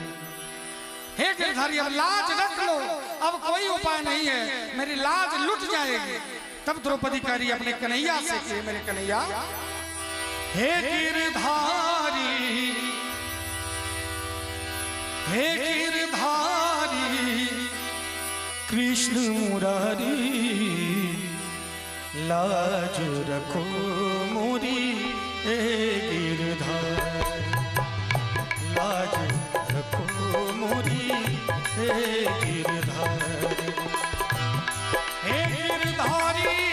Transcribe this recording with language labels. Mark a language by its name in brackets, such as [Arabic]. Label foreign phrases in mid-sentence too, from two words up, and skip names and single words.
[Hindi] हे गिरधारी, अब लाज रख लो, अब कोई उपाय नहीं है, मेरी लाज लुट जाएगी। तब द्रौपदी कह रही अपने कन्हैया से कि मेरे कन्हैया, हे गिरधारी, हे गिरधारी, कृष्ण मुरारी, लाज रखो मोरी हे गिरधारी, लाज रखो मोरी हे गिरधारी, हे गिरधारी,